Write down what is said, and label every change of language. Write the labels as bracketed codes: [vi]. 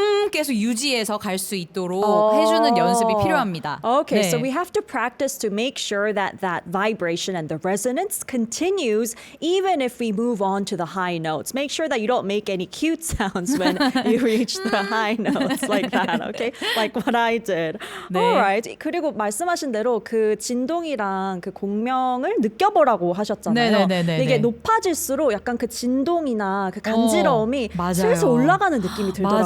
[ko] 계속 유지해서 갈 수 있도록 해주는 연습이 필요합니다. [en] Okay, [ko] 네. [en] so we have to practice to make sure that that vibration and the resonance continues even if we move on to the high notes. Make sure that you don't make any cute sounds when you reach the high notes like that, okay? Like what I did. [ko] 네. [en] Alright. [ko] 그리고 말씀하신 대로 그 진동이랑 그 공명을 느껴보라고 하셨잖아요. 네네네네. 근데 이게 높아질수록 약간 그 진동이나 그 간지러움이 맞아요. 슬슬 올라가는 느낌이 들더라고요.